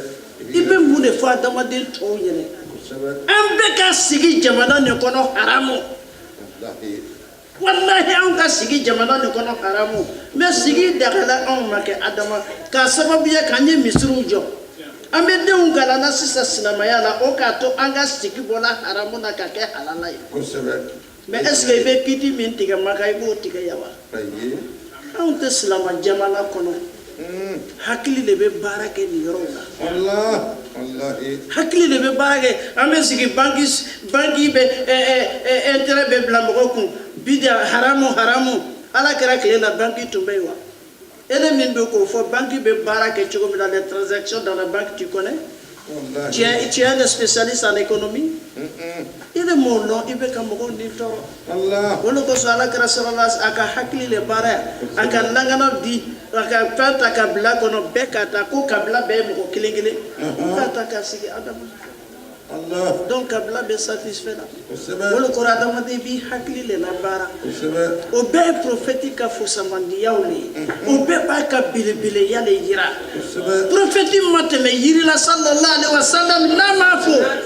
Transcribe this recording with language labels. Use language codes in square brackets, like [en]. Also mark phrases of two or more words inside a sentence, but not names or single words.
[bm] i bɛ mun de fɔ adamaden tɔw ɲɛna an bɛ ka sigi jamana nin kɔnɔ haramu wallahi an ka sigi jamana nin kɔnɔ haramu mais sigi dagala anw ma kɛ adama k'a sababu ye k'an ye misiriw jɔ an bɛ denw kalanna sisan silamɛya la o k'a to an ka sigi bɔla haramu na ka kɛ halala ye [fr] mais est ce que [bm] i bɛ kiti min tigɛ maka i b'o tigɛ yan wa anw tɛ silama jamana kɔnɔ hakili de bɛ baara kɛ nin yɔrɔw la hakili de bɛ baara kɛ an bɛ sigi banki bɛ intérêt bɛ bila mɔgɔ kun bidia haramu ala kɛra tile la banki tun bɛ yen wa e de min bɛ k'o fɔ banki bɛ baara kɛ cogo min na [fr] les transactions dans la banque tu connais tu es un spécialiste en économie [bm] i de m'o dɔn i bɛ ka mɔgɔw ni tɔɔrɔ o de kosɔn ala kɛra sɔrɔla a ka hakili de baara yan a ka langana di a ka fɛn ta ka bila kɔnɔ bɛɛ ka ta ko kabila bɛɛ ye mɔgɔ kelen kelen k'a ta ka sigi adama donc kabila bɛ satisfait la o de kɔrɔ adamaden b'i hakili de la baara o bɛɛ ye prophète ka fusamandiyaw le ye o bɛɛ b'a ka belebeleya le yira prophète ma tɛmɛ yiri la [ar] sallallahu alaihi wa sallam [bm] n'a m'a fɔ